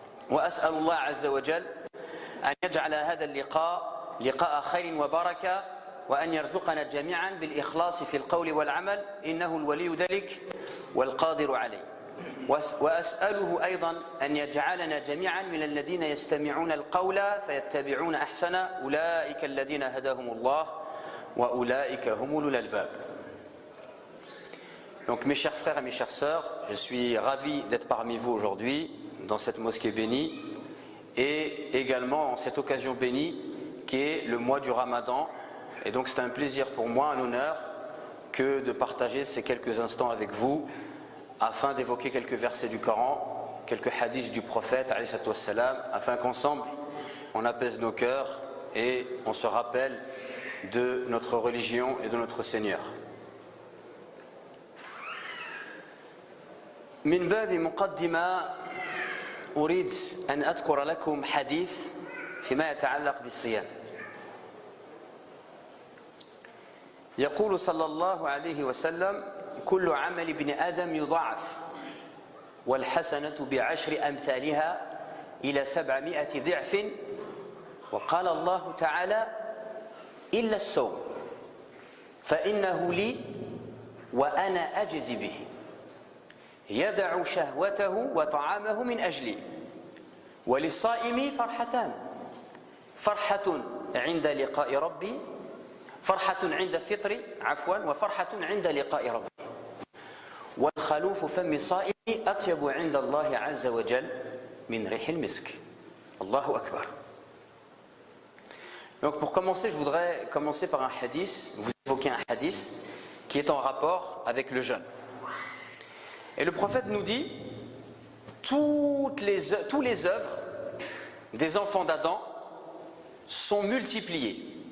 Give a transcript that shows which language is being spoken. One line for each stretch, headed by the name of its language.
Arabic: وأسأل الله عز وجل أن يجعل هذا اللقاء لقاء خير وبركة، وأن يرزقنا جميعا بالإخلاص في القول والعمل، إنه الولي ذلك والقادر عليه. وأسأله أيضا أن يجعلنا جميعا من الذين يستمعون القول فيتبعون أحسنه، أولئك الذين هداهم الله وأولئك هم أولو الألباب.
French: Donc mes chers frères et mes chères sœurs, je suis ravi d'être parmi vous aujourd'hui dans cette mosquée bénie et également en cette occasion bénie qui est le mois du Ramadan. Et donc c'est un plaisir pour moi, un honneur, que de partager ces quelques instants avec vous afin d'évoquer quelques versets du Coran, quelques hadiths du prophète alayhi salatu wassalam, afin qu'ensemble on apaise nos cœurs et on se rappelle de notre religion et de notre Seigneur.
Arabic: من باب مقدمة أريد أن أذكر لكم حديث فيما يتعلق بالصيام. يقول صلى الله عليه وسلم: كل عمل ابن آدم يضاعف والحسنة بعشر أمثالها إلى 700 ضعف، وقال الله تعالى: إلا الصوم فإنه لي وأنا أجزي به، يدع شهوته وطعامه من أجلي، وللصائم فرحتان: فرحة عند لقاء ربي، فرحة عند فطري وفرحة عند لقاء ربي، والخلوف فم الصائم أطيب عند الله عز وجل من ريح المسك. الله أكبر.
French: Donc pour commencer, je voudrais commencer par un hadith, vous évoquer un hadith qui est en rapport avec le jeûne. Et le prophète nous dit: tous les œuvres des enfants d'Adam sont multipliées.